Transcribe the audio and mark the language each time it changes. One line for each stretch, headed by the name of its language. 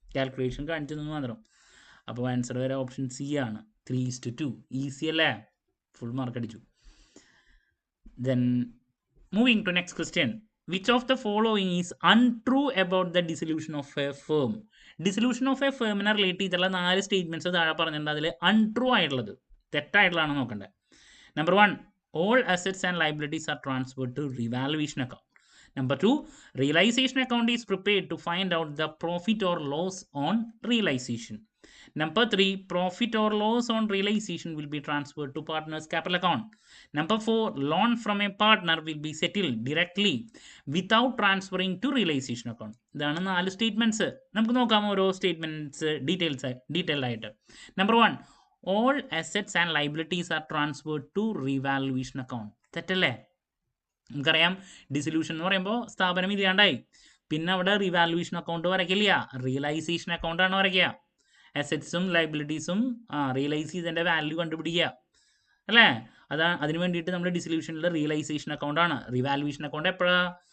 Malayalam: Calculation കാണിച്ചതെന്ന് മാത്രം. അപ്പോൾ answer വരെ ഓപ്ഷൻ സി ആണ്, 3:2. ഈസി അല്ലേ? ഫുൾ മാർക്ക് അടിച്ചു.
English: Then moving to next question. Which of the following is untrue about the dissolution of a firm?
Malayalam: Dissolution of A ഫേമിനെ relate ചെയ്തിട്ടുള്ള 4 statements താഴെ പറഞ്ഞിട്ടുണ്ട്. അതിൽ അൺട്രൂ ആയിട്ടുള്ളത്, തെറ്റായിട്ടുള്ളതാണ് നോക്കേണ്ടത്.
English: Number 1, all assets and liabilities are transferred to revaluation account. Number 2, realization account is prepared to find out the profit or loss on realization. Number 3, profit or loss on realization will be transferred to partner's capital account. Number 4, loan from a partner will be settled directly without transferring to realization account.
Malayalam: ഇതാണ് 4 statements. നമുക്ക് നോക്കാം ഓരോ statements detail ആയിട്ട്.
English: Number 1, all assets and liabilities are transferred to revaluation account.
Malayalam: തെറ്റല്ലേ? നമുക്കറിയാം dissolution എന്ന് പറയുമ്പോൾ സ്ഥാപനം ഇല്ലാണ്ടായി, പിന്നെ അവിടെ റിവാലുവേഷൻ അക്കൗണ്ട് വരയ്ക്കില്ല, റിയലൈസേഷൻ അക്കൗണ്ട് ആണ് വരയ്ക്കുക. അസറ്റ്സും ലൈബിലിറ്റീസും റിയലൈസ് ചെയ്തതിൻ്റെ വാല്യൂ കണ്ടുപിടിക്കുക അല്ലേ? അതിന് വേണ്ടിയിട്ട് നമ്മൾ ഡിസൊല്യൂഷനിൽ റിയലൈസേഷൻ അക്കൗണ്ട് ആണ്. റിവാലുവേഷൻ അക്കൗണ്ട് എപ്പോഴാണ്?